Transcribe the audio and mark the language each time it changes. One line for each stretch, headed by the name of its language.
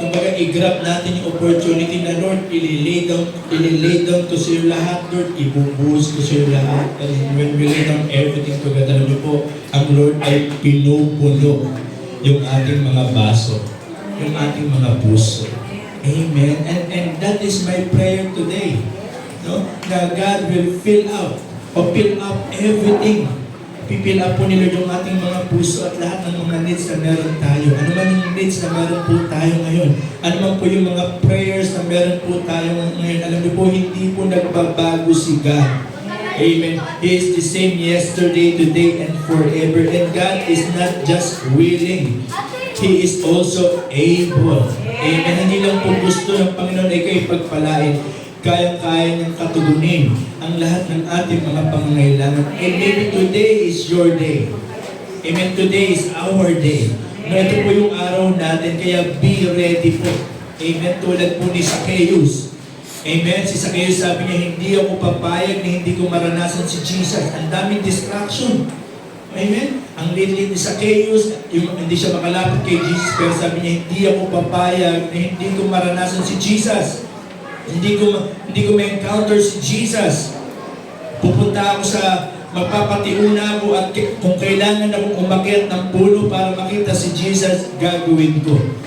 Filipino: Kumbaga, i-grab natin yung opportunity na, Lord, ililay down ko sa iyo lahat, Lord, ibubuhos ko sa iyo lahat.
English: And when we lay down everything together,
Filipino: alam niyo po, ang Lord ay pinupuno yung ating mga baso, yung ating mga puso. Amen.
English: And that is my prayer today. No? Na God will fill up everything
Filipino: Pipil up po ni Lord yung ating mga puso at lahat ng mga needs na meron tayo. Ano man yung needs na meron po tayo ngayon. Ano man po yung mga prayers na meron po tayo ngayon. Alam niyo po, hindi po nagbabago si God. Amen.
English: He is the same yesterday, today, and forever. And God is not just willing. He is also able. Amen.
Filipino: Hindi lang po gusto ng Panginoon ay kayo pagpalain. Kayang-kaya niyang katugunin ang lahat ng ating mga pangangailangan.
English: And maybe today is your day.
Filipino: Amen.
English: Today is our day.
Filipino: No, ito po yung araw natin, kaya be ready po. Amen. Tulad po ni Zacchaeus. Amen. Si Zacchaeus sabi niya, hindi ako papayag na hindi ko maranasan si Jesus. Ang daming distraction. Amen. Ang lilit ni Zacchaeus, hindi siya makalapit kay Jesus, pero sabi niya, hindi ako papayag na hindi ko maranasan si Jesus. Hindi ko ma-encounter si Jesus. Pupunta ako magpapatiuna ako at kung kailangan akong umakyat ng puno para makita si Jesus, gagawin ko.